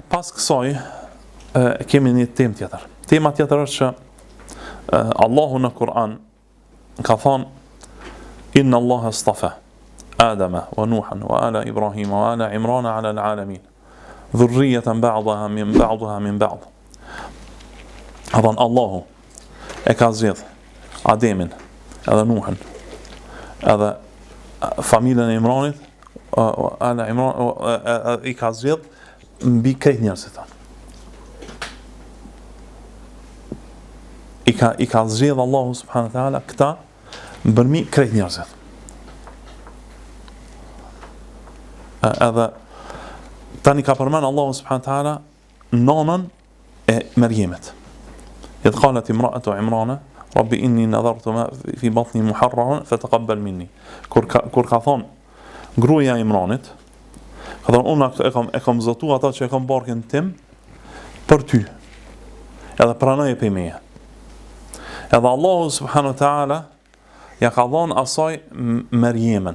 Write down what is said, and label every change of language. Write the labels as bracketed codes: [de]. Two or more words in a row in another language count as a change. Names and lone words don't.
[sq] Pas kësaj kemi një temë tjetër. Tema tjetër është që Allahu në Kur'an ka thonë [ar] إن الله اصطفى آدم ونوحا وآل إبراهيم وآل عمران على العالمين ذرية بعضها من بعض. [sq] Ka thonë Allahu e ka zgjedh Ademin edhe Nuhan edhe familjen e Imranit [ar] آل عمران [sq] i ka zgjedh mbi krejt njerëzit. I ka zgjedh Allahu [ar] سبحانه وتعالى [sq] këta mbërmi krejt njerëzit. Edhe tani ka përmend Allahu [ar] سبحانه وتعالى [sq] nonën e Merjemet. [ar] إذ قالت امرأة عمران رب إني نذرت ما في بطني محررا فتقبل مني. [sq] Kur ka thon gruaja e Imranit, ka thon unë e kam zotu ata që e kam barkën tim për ty. Edhe pranoje pe meje. Edhe Allahu [ar] سبحانه وتعالى [sq] ja ka dhënë asaj Merjemen.